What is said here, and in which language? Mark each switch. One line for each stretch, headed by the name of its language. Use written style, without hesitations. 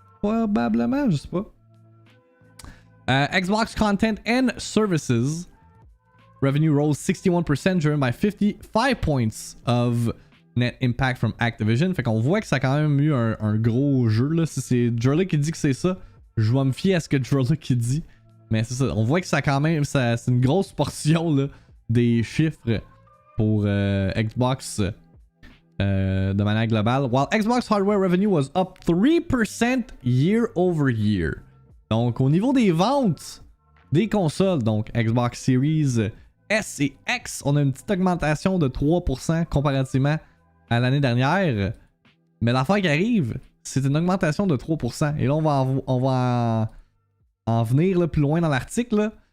French: Probablement, je sais pas.
English: Xbox content and services revenue rose 61%, driven by 55 points of net impact from Activision.
French: Fait qu'on voit que ça a quand même eu un gros jeu. Là. Si c'est Jurley qui dit que c'est ça, je vais me fier à ce que Jurley qui dit. Mais c'est ça, on voit que ça quand même, c'est une grosse portion là, des chiffres pour Xbox de manière globale.
English: While Xbox hardware revenue was up 3% year over year.
French: Donc au niveau des ventes des consoles, donc Xbox Series S et X, on a une petite augmentation de 3% comparativement à l'année dernière. Mais l'affaire qui arrive, c'est une augmentation de 3%. Et là, on va en venir là, plus loin dans l'article.